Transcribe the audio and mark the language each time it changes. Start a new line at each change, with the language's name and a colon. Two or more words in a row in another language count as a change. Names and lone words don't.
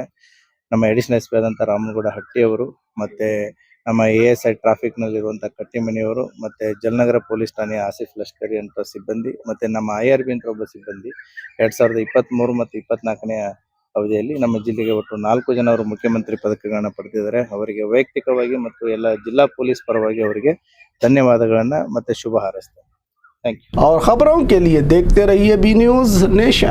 Kannada: ನಮ್ಮ
English: additional SP
Kannada: ಆದಂತ ರಾಮನಗೌಡ ಹಟ್ಟಿ ಅವರು, ಮತ್ತೆ ನಮ್ಮ ASI ಟ್ರಾಫಿಕ್ ನಲ್ಲಿರುವಂತಹ ಕಟ್ಟಿಮನಿಯವರು, ಮತ್ತೆ ಜಲನಗರ ಪೊಲೀಸ್ ಠಾಣೆಯ ಆಸಿಫ್ ಲಷ್ಕರಿ ಅಂತ ಸಿಬ್ಬಂದಿ, ಮತ್ತೆ ನಮ್ಮ IRB ಅಂತ ಒಬ್ಬ ಸಿಬ್ಬಂದಿ 2023 ಮತ್ತು 24ನೇ ಅವಧಿಯಲ್ಲಿ ನಮ್ಮ ಜಿಲ್ಲೆಗೆ ಒಟ್ಟು 4 ಜನ ಅವರು ಮುಖ್ಯಮಂತ್ರಿ ಪದಕಗಳನ್ನ ಪಡೆದಿದ್ದಾರೆ. ಅವರಿಗೆ ವೈಯಕ್ತಿಕವಾಗಿ ಮತ್ತು ಎಲ್ಲ ಜಿಲ್ಲಾ ಪೊಲೀಸ್ ಪರವಾಗಿ ಅವರಿಗೆ ಧನ್ಯವಾದಗಳನ್ನ ಮತ್ತೆ ಶುಭ ಹಾರೈಸ್ತೇನೆ.
English: thank you.
Hindi: और खबरों के लिए देखते रहिए बी न्यूज़ नेशन।